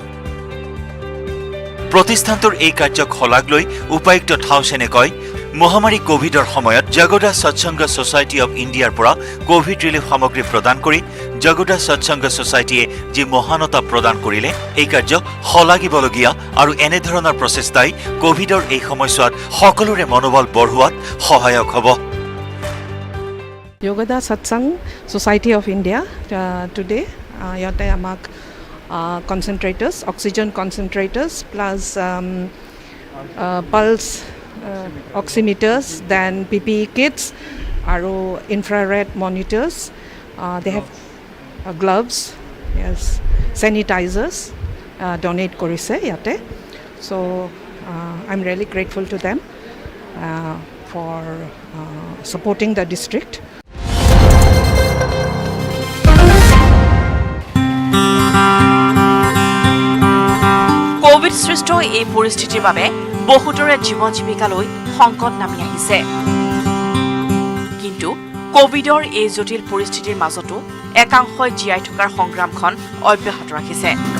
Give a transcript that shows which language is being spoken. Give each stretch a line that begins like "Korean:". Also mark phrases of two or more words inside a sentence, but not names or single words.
Assamese: প্ৰতিষ্ঠানটোৰ এই কাৰ্যক শলাগ লৈ উপায়ুক্ত থাউচেনে কয়, মহামাৰী কোভিডৰ সময়ত জগুদা সৎসংগ ছ'চাইটি অৱ ইণ্ডিয়াৰ পৰা কোভিড ৰিলিফ সামগ্ৰী প্ৰদান কৰি জগুদা সৎসংগ ছ'চাইটিয়ে যি মহানতা প্ৰদান কৰিলে, এই কাৰ্য শলাগিবলগীয়া আৰু এনেধৰণৰ প্ৰচেষ্টাই কোভিডৰ এই সময়ছোৱাত সকলোৰে মনোবল বঢ়োৱাত সহায়ক হ'ব।
English: Yogoda Satsang Society of India today
Assamese: ইয়াতে আমাক
English: concentrators, oxygen concentrators plus pulse oximeters, then PPE kits আৰু infrared monitors, they have gloves, yes, sanitizers donate
Assamese: কৰিছে ইয়াতে.
English: So I'm really grateful to them for supporting the district.
Assamese: কোভিড সৃষ্ট এই পৰিস্থিতিৰ বাবে বহুতৰে জীৱন জীৱিকালৈ সংকট নামি আহিছে। কিন্তু কোভিডৰ এই জটিল পৰিস্থিতিৰ মাজতো একাংশই জীয়াই থকাৰ সংগ্ৰামখন অব্যাহত ৰাখিছে।